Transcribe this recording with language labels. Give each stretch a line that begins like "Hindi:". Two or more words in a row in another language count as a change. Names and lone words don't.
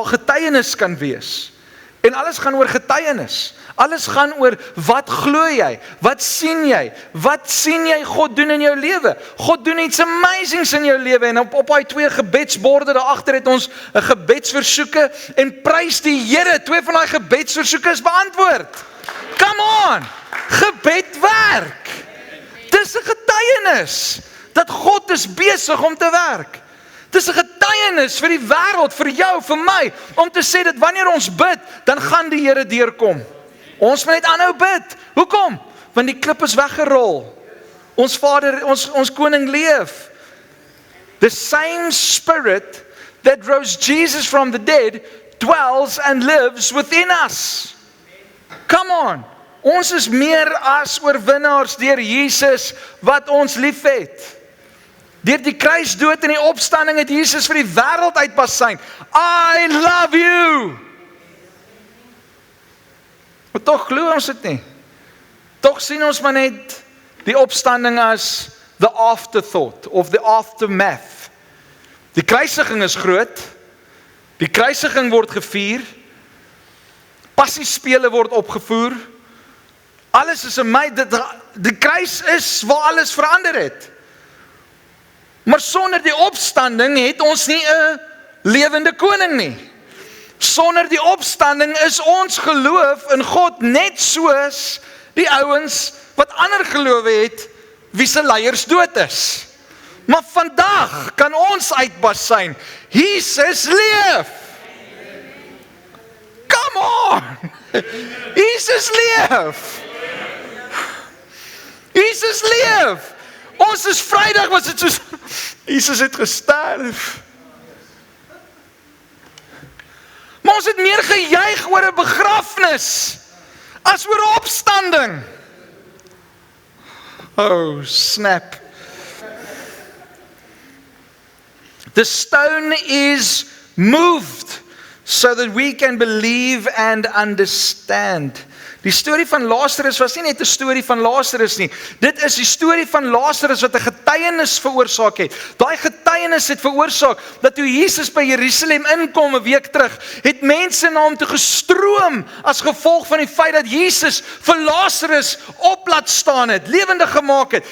Afrikaans: getuienis kan wees, en alles gaan oor getuienis, alles gaan oor, wat glo jy, wat sien jy God doen in jou lewe, God doen iets amazings in jou lewe, en op die 2 gebedsborde daarachter het ons 'n gebedsversoeke, en prys die Here, 2 van die gebedsversoeke is beantwoord,
English: come on,
Afrikaans: gebed werk, dis 'n getuienis, dat God is besig om te werk, dis 'n getuienis vir die wêreld, vir jou, vir my, om te sê dat wanneer ons bid, dan gaan die Here deurkom. Ons moet net aanhou bid. Hoekom? Want die klip is weggerol. Ons Vader, ons koning leef.
English: The same spirit that rose Jesus from the dead dwells and lives within us. Come on.
Afrikaans: Ons is meer as oorwinnaars deur Jesus wat ons liefhet. Deur die kruisdood en die opstanding het Jesus vir die wêreld uitbasyn.
English: I love you.
Afrikaans: Maar tog glo ons dit nie. Tog sien ons maar net die opstanding as
English: the afterthought of the aftermath.
Afrikaans: Die kruisiging is groot. Die kruisiging word gevier. Passiespele word opgevoer. Alles is die kruis is waar alles verander het. Maar sonder die opstanding het ons nie 'n lewende koning nie. Sonder die opstanding is ons geloof in God net soos die ouens wat ander gelowe het, wie se leiers dood is. Maar vandag kan ons uitbasyn, Jesus leef.
English: Come on!
Afrikaans: Jesus leef! Jesus leef! Ons is Vrydag, was dit soos, Jesus het gesterf. Maar ons het meer gejuig oor 'n begrafnis, as oor 'n opstanding.
English: Oh, snap. The stone is moved so that we can believe and understand.
Afrikaans: Die storie van Lazarus was nie net 'n storie van Lazarus nie. Dit is die storie van Lazarus wat 'n getuienis veroorsaak het. Daai getuienis het veroorsaak dat toe Jesus by Jerusalem inkom 'n week terug, het mense na hom toe gestroom as gevolg van die feit dat Jesus vir Lazarus op laat staan het, lewendig gemaak het.